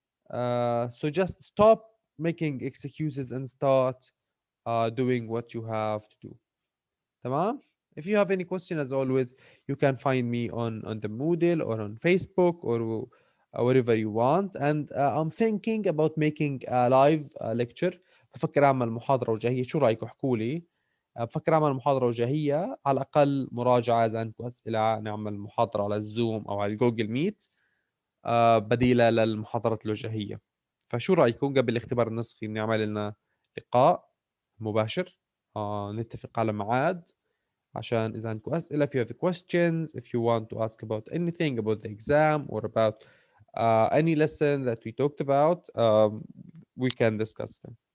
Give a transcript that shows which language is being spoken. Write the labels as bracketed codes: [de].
[en] So just stop making excuses and start doing what you have to do. [ar] تمام. [en] If you have any question, as always, you can find me on the Moodle or on Facebook or wherever you want. And I'm thinking about making a live lecture. [ar] بفكر أعمل محاضرة وجاهية. شو رأيكم؟ احكوا لي. بفكر أعمل محاضرة وجاهية، على الأقل مراجعة. إذا عندكم أسئلة نعمل محاضرة على الزوم أو على الجوجل ميت بديلة للمحاضرات الوجاهية. فشو رأيكم قبل الاختبار النصفي نعمل لنا لقاء مباشر، نتفق على ميعاد عشان إذا عندكم أسئلة. [en] if you have questions, if you want to ask about anything about the exam or about any lesson that we talked about, we can discuss them.